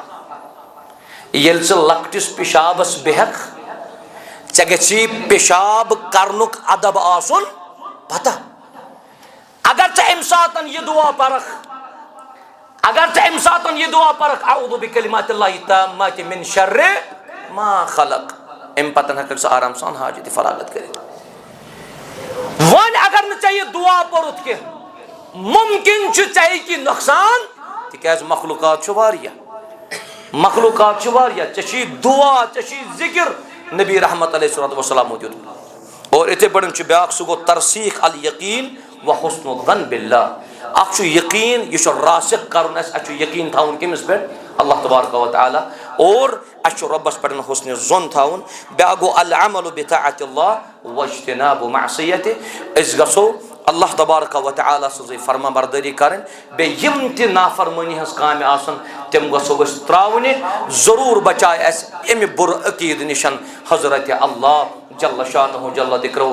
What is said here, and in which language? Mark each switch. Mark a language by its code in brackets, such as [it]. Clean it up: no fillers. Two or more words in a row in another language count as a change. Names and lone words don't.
[ks] ییٚلہِ ژٕ لۄکٹِس پِشابس بیہکھ ژےٚ گژھی پِشاب کرنُک ادب آسُن پتہ. اگر ژےٚ امہِ ساتہٕ یہِ دعا پرکھ [ar] اعوذ بکلمات اللہ التامات من شر ما خلق [ks] امہِ پتہٕ ہٮ۪ککھ ژٕ آرام سان حاجتِ فراغت کٔرِتھ. وۄنۍ اگر نہٕ ژےٚ یہِ دعا پوٚرُتھ کینٛہہ ممکن چھُ ژےٚ ہیٚکی نۄقصان تِکیٛازِ مخلوقات چھُ واریاہ ژےٚ چھُے دعا ژےٚ چھُے ذکر نبی رحمت [ar] علیہ الصلوۃ والسلامو [ks] دیُتمُت. اور یِتھے پٲٹھۍ چھُ بیاکھ سُہ گوٚو [ar] ترسیٖخ الیقیٖن وحسن الظن باللہ. [ks] اکھ چھُ یقیٖن یہِ چھُ راسِخ کرُن اَسہِ چھُ یقیٖن تھاوُن کٔمِس پٮ۪ٹھ [ar] اللہ تبارک و تعالیٰ. [ks] اور اَسہِ چھُ رۄبس پٮ۪ٹھ حسنِ ظن تھاوُن. بیاکھ گوٚو [ar] العمل بطاعت اللہ واجتناب معصیتہ. [ks] أسۍ گژھو [ar] اللہ تبارک و تعالیٰ [ks] سٕنٛزٕے فرما بردٲری کرٕنۍ. بیٚیہِ یِم تہِ نافرمٲنی ہٕنٛز کامہِ آسن تِم گژھو أسۍ تراونہِ. ضروٗر بچایہِ اَسہِ اَمہِ بُرٕ عقیٖدٕ نِش حضرت اللہ [ar] جل شانہ جل ذکرہ.